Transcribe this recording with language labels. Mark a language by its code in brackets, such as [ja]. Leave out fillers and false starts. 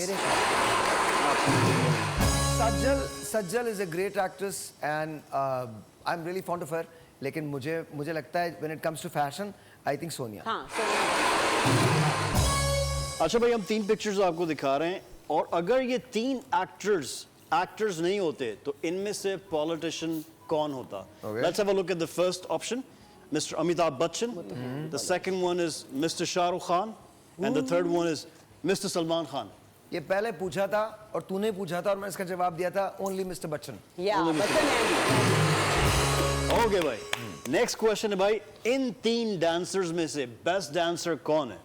[hi] मेरे [en] Sajal is a great actress and I'm really fond of her, [hi] लेकिन मुझे लगता है [en] when it comes to fashion, I think Sonia. [hi] हाँ, अच्छा भाई, हम 3 पिक्चर्स आपको दिखा रहे हैं और अगर ये 3 एक्टर्स एक्टर्स नहीं होते तो इनमें से पॉलिटिशियन कौन होता? [en] Okay. Let's have a look at the first option, Mr. Amitabh Bachchan. The second one is Mr. Shah Rukh Khan, and the third one is Mr. Salman Khan. [hi] ये पहले पूछा था और तूने पूछा था और मैंने इसका जवाब दिया था [en] only mister [hi] बच्चन। या बच्चन है। Okay भाई, [en] next question [hi] है भाई, इन 3 dancers में से [en] best dancer [hi] कौन है?